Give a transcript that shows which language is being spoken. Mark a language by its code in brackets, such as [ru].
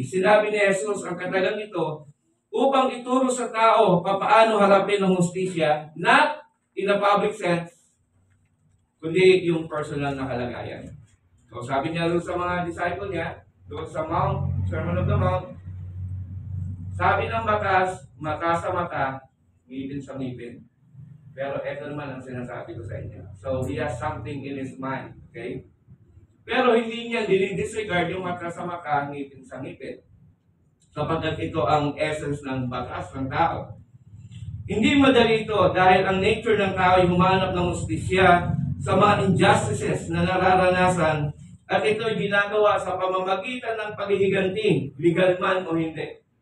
[tl] Sinabi ni Jesus ang katagang ito upang ituro sa tao papaano harapin ang hustisya, [en] not in a public sense, [tl] kundi yung personal na kalagayan. So sabi niya doon sa mga disciple niya, doon sa Mount, Sermon of the Mount, sabi ng batas, mata sa mata, ngipin sa ngipin. Pero ito naman ang sinasabi ko sa inyo. [en] So he has something in his mind, okay? [tl] Pero hindi niya dinidisregard yung mata sa mata, ngipin sa ngipin. Sapagkat ito ang essence ng batas ng tao. Hindi madali ito dahil ang nature ng tao ay humanap ng hustisya sa mga injustices na nararanasan at ito ay ginagawa sa pamamagitan ng paghihiganti, legal man o hindi.